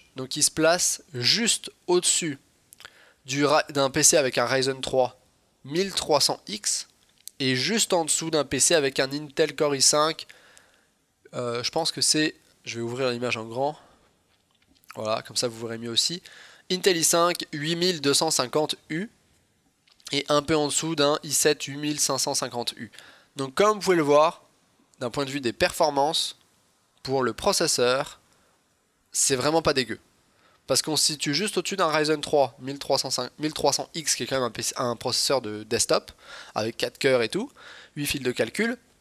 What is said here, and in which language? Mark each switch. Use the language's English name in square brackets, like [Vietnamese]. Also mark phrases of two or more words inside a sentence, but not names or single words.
[French] Donc il se place juste au-dessus d'un PC avec un Ryzen 3 1300X et juste en dessous d'un PC avec un Intel Core i5. Je pense que c'est... Je vais ouvrir l'image en grand. Voilà, comme ça vous verrez mieux aussi. Intel i5 8250U et un peu en dessous d'un i7 8550U. Donc comme vous pouvez le voir, d'un point de vue des performances, pour le processeur, c'est vraiment pas dégueu. Parce qu'on se situe juste au-dessus d'un Ryzen 3 1300X qui est quand même un processeur de desktop, avec 4 cœurs et tout, 8 fils de calcul.